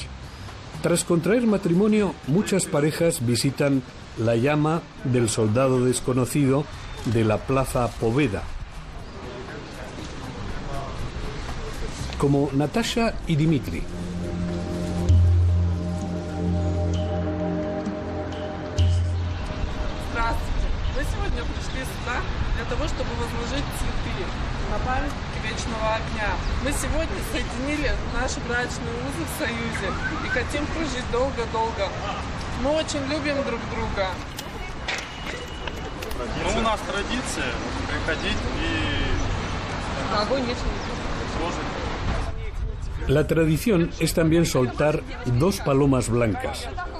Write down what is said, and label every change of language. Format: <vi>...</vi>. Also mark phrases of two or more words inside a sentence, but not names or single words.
<es>Tras contraer matrimonio, muchas parejas visitan la llama del soldado desconocido de la Plaza Pobeda, como Natasha y Dmitry.</es> <ru>пришли сюда для того, чтобы возложить цветы на памятник вечного огня. Мы сегодня соединили наши брачные узы в союзе и хотим прожить долго-долго. Мы очень любим друг друга. Ну, у нас традиция приходить и Огонь вечный. сложить.</ru> <es>La tradición es también soltar 2 palomas blancas.</es>